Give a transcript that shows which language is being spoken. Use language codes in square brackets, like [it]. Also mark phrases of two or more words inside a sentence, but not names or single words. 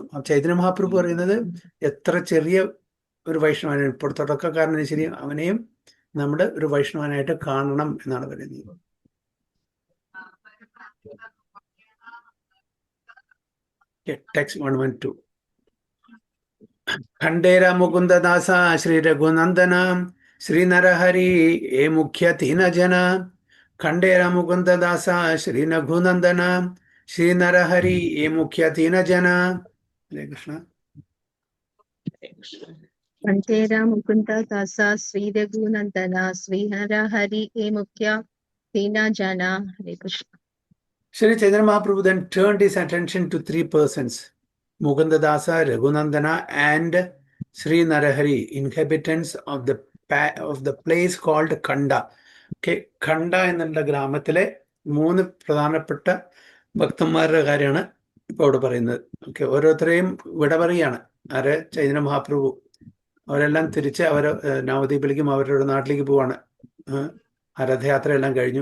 [ml] ചൈതന്യ മഹാപ്രഭു പറയുന്നത് എത്ര ചെറിയ ഒരു വൈഷ്ണവനാണ്, ഇപ്പോൾ തുടക്കക്കാരനും ശരി, അവനെയും നമ്മൾ ഒരു വൈഷ്ണവനായിട്ട് കാണണം എന്നാണ് പറയുന്നത്. ടെക്സ്റ്റ് 112. [bn] খণ্ডের মুকুন্দ দাস শ্রী রঘুনন্দন শ্রী নরহরি এ মুখ্য তিন জন. খণ্ডের মুকুন্দ দাস শ্রী রঘুনন্দন শ্রী নরহরি এ মুখ্য তিন জন. [sa] हरे कृष्ण. [bn] কণ্ঠের মুকুন্দ দাস শ্রী রঘুনন্দন শ্রী হর হরি এ মুখ্য তিন জন. [sa] ಹರೇ ಕೃಷ್ಣ. [en] Shri Chaitanya Mahaprabhu then turned his attention to 3 persons: Mukundadasa, Raghunandana, and Sri Narahari, inhabitants of the place called Khanda. [ml] Okay, Khanda എന്നുള്ള ഗ്രാമത്തിലെ 3 പ്രധാനപ്പെട്ട ഭക്തന്മാരുടെ കാര്യമാണ് ഇപ്പോൾ ഇവിടെ പറയുന്നത്. ഓക്കെ, ഓരോരുത്തരെയും വിട പറയുകയാണ് ആര്? ചൈതന്യ മഹാപ്രഭു. അവരെല്ലാം തിരിച്ച് നവദ്വീപിലേക്കും അവരുടെ നാട്ടിലേക്ക് പോവാണ്. രഥയാത്ര എല്ലാം കഴിഞ്ഞു.